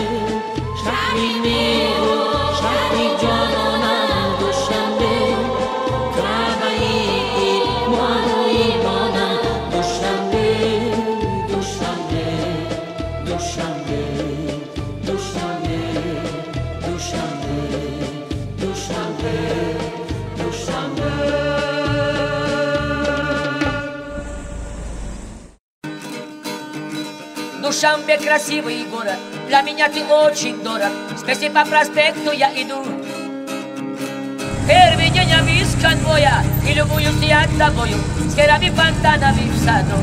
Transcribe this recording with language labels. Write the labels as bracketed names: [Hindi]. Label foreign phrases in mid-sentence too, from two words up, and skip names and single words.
[Persian] شهری مهرو شهری جانانم دوشنبه، کعبه ایمان و ایمانم دوشنبه. دوشنبه دوشنبه دوشنبه دوشنبه دوشنبه دوشنبه. [Russian] Душанбе красивый город, для меня ты очень дорог. Скорей по проспекту я иду. Первый день я без конвоя, и любуюсь я тобою, с керами фонтанами в саду.